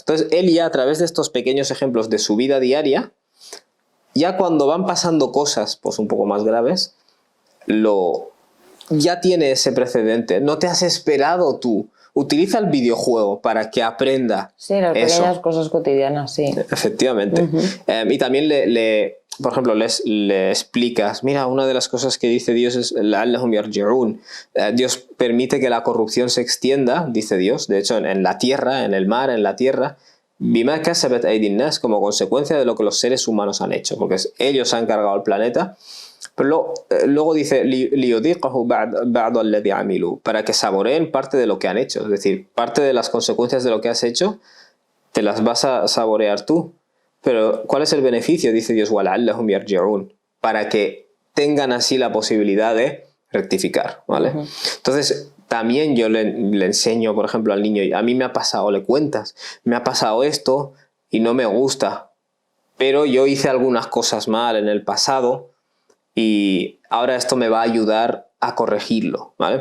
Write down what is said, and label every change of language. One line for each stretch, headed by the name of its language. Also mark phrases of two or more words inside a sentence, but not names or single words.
Spanish: Entonces él ya, a través de estos pequeños ejemplos de su vida diaria, ya cuando van pasando cosas pues un poco más graves, ya tiene ese precedente. No te has esperado tú. Utiliza el videojuego para que aprenda. Sí, las pequeñas cosas cotidianas, sí. Efectivamente. Y también por ejemplo, le explicas, mira, una de las cosas que dice Dios es
Arabic: لَعَلَّهُمْ يَرْجِعُونَ.
Spanish: Dios permite que la corrupción se extienda, dice Dios, de hecho en la tierra, en el mar, en la tierra,
Arabic: بِمَا كَسَبَتْ أَيْدِي النَّاسِ,
Spanish: como consecuencia de lo que los seres humanos han hecho, porque ellos han cargado el planeta.
Arabic: Pero luego dice لِيُذِيقَهُ بَعْضَ الَّذِي عَمِلُوا,
Spanish: para que saboreen parte de lo que han hecho, es decir, parte de las consecuencias de lo que has hecho te las vas a saborear tú. Pero ¿cuál es el beneficio? Dice Dios,
Arabic: وَلَعَلَّهُمْ يَرْجِعُونَ,
Spanish: para que tengan así la posibilidad de rectificar, ¿vale? Entonces también yo le enseño, por ejemplo, al niño, a mí me ha pasado, le cuentas, me ha pasado esto y no me gusta, pero yo hice algunas cosas mal en el pasado y ahora esto me va a ayudar a corregirlo, ¿vale?